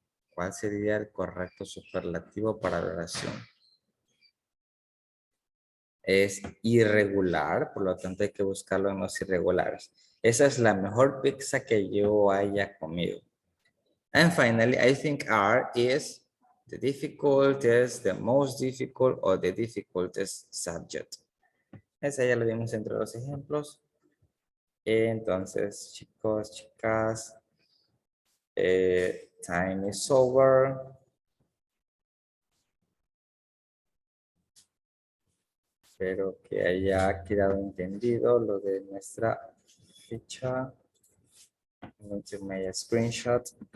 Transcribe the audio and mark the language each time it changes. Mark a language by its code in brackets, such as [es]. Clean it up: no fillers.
[es] ¿Cuál sería el correcto superlativo para la oración? Es irregular, por lo tanto hay que buscarlo en los irregulares. Esa es la mejor pizza que yo haya comido. [en] And finally, I think R is the difficultest, the most difficult, or the difficultest subject. [es] Esa ya lo vimos entre los ejemplos. Entonces, chicos, chicas, [en] time is over. [es] Espero que haya quedado entendido lo de nuestra ficha. [en] I'm going to make a screenshot.